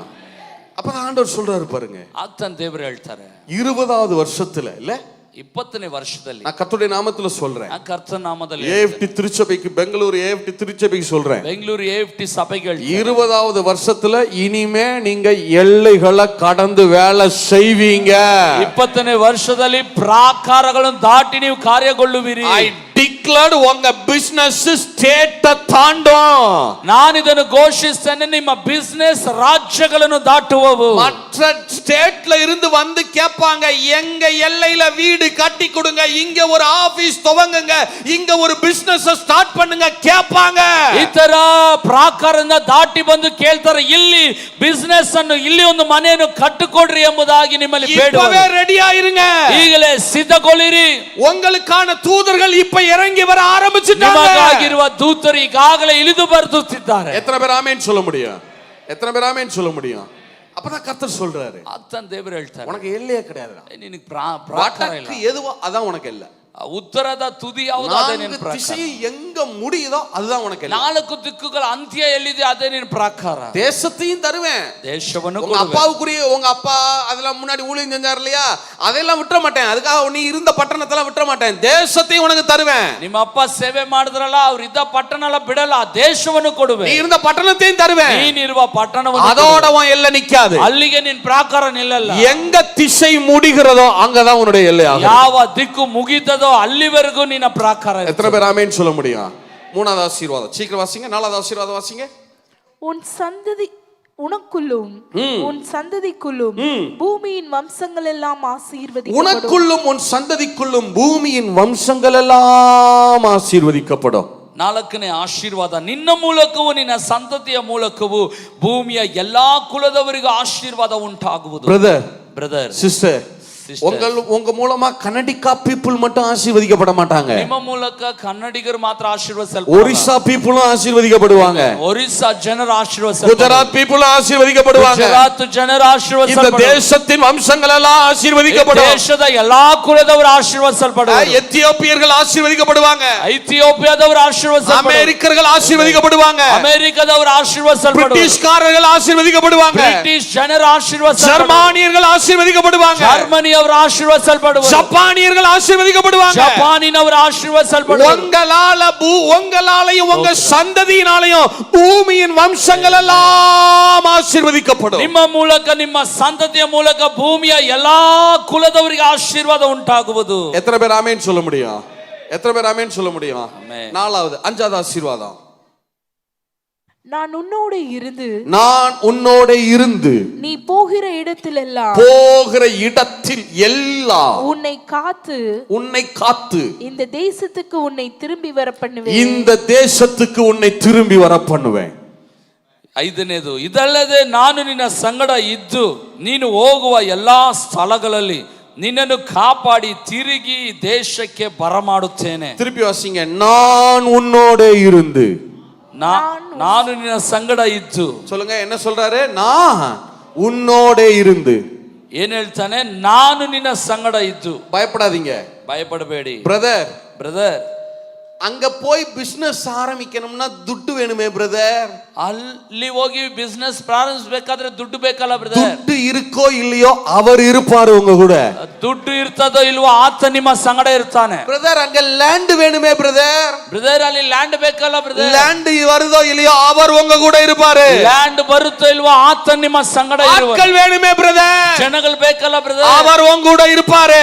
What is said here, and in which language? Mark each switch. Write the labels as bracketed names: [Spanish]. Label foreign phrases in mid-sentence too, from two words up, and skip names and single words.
[Tamil] அப்பதான் ஆண்டவர் சொல்றாரு பாருங்க, [Kannada] ಆಗ್ತಾನೆ ದೇವರು ಹೇಳ್ತಾರೆ. [Tamil] 20வது வருஷத்துல இல்ல, [Kannada] 20ನೇ ವರ್ಷದಲ್ಲಿ [Tamil] நான் கர்த்தருடைய நாமத்துல சொல்றேன், [Kannada] ಆ ಕರ್ತನ ನಾಮದಲ್ಲಿ [Tamil] ஏஎஃப்டி திருச்சபைக்கு, பெங்களூர் ஏஎஃப்டி திருச்சபைக்கு சொல்றேன், [Kannada] ಬೆಂಗಳೂರು AFT ಸಭೆಗೆ [Tamil] 20வது வருஷத்துல இனிமே நீங்க எல்லைகளை கடந்து வேலை செய்வீங்க. [Kannada] 20ನೇ ವರ್ಷದಲ್ಲಿ ಪ್ರಾಕಾರಗಳನ್ನು ದಾಟಿ ನೀವು ಕಾರ್ಯಗೊಳ್ಳುವಿರಿ. [English] I declared [Tamil] உங்க பிசினஸ் ஸ்டேட்ட தாண்டும். [Kannada] ನಾನು ಇದನ್ನು ಘೋಷಿಸ್ತೇನೆ, ನಿಮ್ಮ ಬಿಸಿನೆಸ್ ರಾಜ್ಯಗಳನ್ನು ದಾಟುವವು. [Tamil] மற்ற ஸ்டேட்ல இருந்து வந்து கேட்பாங்க, எங்க எல்லையில வீடு கட்டி கொடுங்க, இங்க ஒரு ஆபீஸ் துவங்குங்க, இங்க ஒரு பிசினஸ் ஸ்டார்ட் பண்ணுங்க கேட்பாங்க. [Kannada] ಇತರ ಪ್ರಾಕಾರದಿಂದ ದಾಟಿ ಬಂದು ಕೇಳ್ತಾರೆ, ಇಲ್ಲಿ ಬಿಸಿನೆಸ್ ಅನ್ನು, ಇಲ್ಲಿ ಒಂದು ಮನೆಯನ್ನು ಕಟ್ಟಿಕೊಡ್ರಿ ಎಂಬುದಾಗಿ ನಿಮ್ಮಲ್ಲಿ ಬೇಡುವರು. [Tamil] இப்பவே ரெடியா இருங்க, [Kannada] ಈಗಲೇ ಸಿದ್ಧಗೊಳ್ಳಿರಿ. [Tamil] உங்களுக்கான தூதர்கள் இப்ப இறங்கி வர ஆரம்பிச்சிட்டாங்க. [Kannada] ನಿಮಗಾಗಿರುವ ದೂತರು ಈಗಾಗಲೇ ಇಳಿದು ಬರುತ್ತಿದ್ದಾರೆ. [Tamil] எத்தனை பேர் ஆமென் சொல்ல முடியும்? எத்தனை பேர் ஆமென் சொல்ல முடியும்? அப்பதான் கர்த்தர் சொல்றாரு, [Kannada] ಆಗ್ತಾನೆ ದೇವರು ಹೇಳ್ತಾರೆ, [Tamil] உனக்கு எல்லையே கிடையாதுடா, [Kannada] ನಿನಗೆ ಪ್ರಾಕಾರ ಇಲ್ಲ. [Tamil] எதுவோ அதான் உனக்கு இல்லை. [Kannada] ಉತ್ತರದ ತುದಿ ಯಾವುದು ಅದೇ ನಿನ್ನ ಪ್ರಕಾರ. [Tamil] திசை எங்க முடியுதோ அதுதான் உனக்கு இல்லை. [Kannada] 4 ದಿಕ್ಕುಗಳ ಅಂತ್ಯ ಎಲ್ಲಿದೆ ಅದೇ ನಿನ್ನ ಪ್ರಕಾರ. [Tamil] தேசத்தையும் தருவேன், [Kannada] ದೇಶವನ್ನು [Tamil] உங்க அப்பாவுக்குரிய, உங்க அப்பா அதெல்லாம் முன்னாடி ஊழியம் செஞ்சார் இல்லையா, அதெல்லாம் விட்டுற மாட்டேன், அதுக்காக நீ இருந்த பட்டணத்தெல்லாம் விட்டுற மாட்டேன், தேசத்தையும் உனக்கு தருவேன். [Kannada] ನಿಮ್ಮ ಅಪ್ಪ ಸೇವೆ ಮಾಡಿದ್ರಲ್ಲ, ಅವ್ರು ಇದ್ದ ಪಟ್ಟಣ ಎಲ್ಲ ಬಿಡಲ್ಲ, ದೇಶವನ್ನು ಕೊಡುವೆ. [Tamil] நீ இருந்த பட்டணத்தையும் தருவேன், [Kannada] ನೀನಿರುವ ಪಟ್ಟಣವನ್ನು, [Tamil] அதோட உன் எல்லை நிக்காது, [Kannada] ಅಲ್ಲಿಗೆ ನಿನ್ನ ಪ್ರಕಾರ ನಿಲ್ಲಲ್ಲ. [Tamil] எங்க திசை முடிகிறதோ அங்கதான் உன்னுடைய எல்லையாகும். [Kannada] ಯಾವ ದಿಕ್ಕು ಮುಗಿತದೋ ಅಲ್ಲಿವರೆಗೂ ನಿನ್ನ ಪ್ರಕಾರ. [Tamil] எத்தனை பேர் ஆமென் சொல்ல முடியும்? 3வது ஆசீர்வாதம் சீக்கிரம் வாசிங்க. 4வது ஆசீர்வாதம் வாசிங்க. உன் சந்ததி உனக்குள்ளும் உன் சந்ததிக்குள்ளும் பூமியின் வம்சங்கள் எல்லாம் ஆசீர்வதிக்கப்படும். உனக்குள்ளும் உன் சந்ததிக்குள்ளும் பூமியின் வம்சங்கள் எல்லாம் ஆசீர்வதிக்கப்படும். [Kannada] 4ನೇ ಆಶೀರ್ವಾದ, ನಿನ್ನ ಮೂಲಕವೂ ನಿನ್ನ ಸಂತತಿಯ ಮೂಲಕವೂ ಭೂಮಿಯ ಎಲ್ಲಾ ಕುಲದವರಿಗೂ ಆಶೀರ್ವಾದ ಉಂಟಾಗುವುದು. ಬ್ರದರ್ ಸಿಸ್ಟರ್, [Tamil] உங்க மூலமா கன்னடிகா பீப்புள் மட்டும் ஆசீர்வதிக்கப்பட மாட்டாங்க. [Kannada] ನಿಮ್ಮ ಮೂಲಕ ಕನ್ನಡಿಗರು ಮಾತ್ರ ಆಶೀರ್ವದಿಸಲ್ಪಡುತ್ತಾರೆ. [Tamil] ஒரிசா பீப்புளும் ஆசீர்வதிக்கப்படுவாங்க. [Kannada] ಒರಿಸ್ಸಾ ಜನರು ಆಶೀರ್ವದಿಸಲ್ಪಡುತ್ತಾರೆ. [Tamil] குஜராத் பீப்புளும் ஆசீர்வதிக்கப்படுவாங்க. [Kannada] ಗುಜರಾತ್ ಜನರು ಆಶೀರ್ವದಿಸಲ್ಪಡುತ್ತಾರೆ. [Tamil] இந்த தேசத்தின் வம்சங்கள் எல்லாம் ஆசீர்வதிக்கப்படும். [Kannada] ದೇಶದ ಎಲ್ಲಾ ಕುಲದವರು ಆಶೀರ್ವದಿಸಲ್ಪಡುವರು. [Tamil] எத்தியோப்பியர்கள் ஆசீர்வதிக்கப்படுவாங்க. [Kannada] ಐಥಿಯೋಪಿಯಾದವರು ಆಶೀರ್ವದಿಸಲ್ಪಡುವರು. [Tamil] அமெரிக்கர்கள் ஆசீர்வதிக்கப்படுவாங்க. [Kannada] ಅಮೆರಿಕದವರು ಆಶೀರ್ವದಿಸಲ್ಪಡುವರು. [Tamil] பிரிட்டிஷ்காரர்கள் ஆசீர்வதிக்கப்படுவாங்க. [Kannada] ಬ್ರಿಟಿಷ್ ಜನರು ಆಶೀರ್ವದಿಸಲ್ಪಡುವರು. [Tamil] ஜெர்மானியர்கள் ஆசீர்வதிக்கப்படுவாங்க. [Kannada] ಜರ್ಮನಿಯ ಅವರು ಆಶೀರ್ವದಿಸಲ್ಪಡುವರು. [Tamil] ஜப்பானியர்கள் ஆசீர்வதிக்கப்படுவாங்க. [Kannada] ಜಪಾನಿನವರು ಆಶೀರ್ವದಿಸಲ್ಪಡುವರು. [Tamil] உங்களாலையும் உங்க சந்ததியினாலையும் பூமியின் வம்சங்கள் எல்லாம் ஆசீர்வதிக்கப்படும். ನಿಮ್ಮ ಮೂಲಕ ನಿಮ್ಮ ಸಂತತಿಯ ಮೂಲಕ ಭೂಮಿಯ ಎಲ್ಲಾ ಕುಲದವರಿಗೆ ಆಶೀರ್ವಾದ ಉಂಟಾಗುವುದು. எத்தனை பேர் ஆமென் சொல்ல முடியும்? எத்தனை பேர் ஆமென் சொல்ல முடியும்? நாலாவது, அஞ்சாவது ஆசீர்வாதம், நான் உன்னோடு இருந்து நீ போகிற இடத்தில் எல்லாம் உன்னை காத்து இந்த தேசத்துக்கு உன்னை திரும்பி வர பண்ணுவேன். [Kannada] ಐದನೇದು, ಇದಲ್ಲದೆ ನಾನು ನಿನ್ನ ಸಂಗಡ ಇದ್ದು ನೀನು ಹೋಗುವ ಎಲ್ಲಾ ಸ್ಥಳಗಳಲ್ಲಿ ನಿನ್ನನ್ನು ಕಾಪಾಡಿ ತಿರುಗಿ ದೇಶಕ್ಕೆ ಬರಮಾಡುತ್ತೇನೆ. [Tamil] திருப்பி வாசிங்க, நான் உன்னோட இருந்து. [Kannada] ನಾನು ನಿನ್ನ ಸಂಗಡ ಇದ್ದು. [Tamil] சொல்லுங்க, என்ன சொல்றாரு? நான் உன்னோட இருந்து. [Kannada] ಏನ್ ಹೇಳ್ತಾನೆ? ನಾನು ನಿನ್ನ ಸಂಗಡ ಇದ್ದು. [Tamil] பயப்படாதீங்க, [Kannada] பயப்படಬೇಡಿ. [Tamil] பிரதர் அங்க போய் பிசினஸ் ஆரம்பிக்கணும்னா துட்டு வேணுமே பிரதர். [Kannada] ಅಲ್ಲಿ ಹೋಗಿ ಬಿಸ್ನೆಸ್ ಪ್ರಾರಂಭಿಸಬೇಕಾದ್ರೆ ದುಡ್ಡು ಬೇಕಲ್ಲ ಬ್ರದರ್. [Tamil] ದುಡ್ಡು இருக்கோ இல்லையோ அவர் இருப்பாரு உங்க கூட. [Kannada] ದುಡ್ಡು ಇರ್ತದೋ ಇಲ್ವೋ ಆತ ನಿಮ್ಮ ಸಂಗಡ ಇರ್ತಾನೆ. [Tamil] பிரதர் அங்க ಲ್ಯಾಂಡ್ வேணுமே பிரதர். [Kannada] ಅಲ್ಲಿ ಲ್ಯಾಂಡ್ ಬೇಕಲ್ಲ ಬ್ರದರ್. [Tamil] ಲ್ಯಾಂಡ್ வருதோ இல்லையோ அவர் உங்க கூட இருப்பாரு. [Kannada] ಲ್ಯಾಂಡ್ ಬರುತ್ತೋ ಇಲ್ವೋ ಆತ ನಿಮ್ಮ ಸಂಗಡ ಇರುವನು. [Tamil] ಆட்கள் வேணுமே பிரதர். [Kannada] ಜನಗಳು ಬೇಕಲ್ಲ ಬ್ರದರ್. [Tamil] அவர் உங்க கூட இருப்பாரு.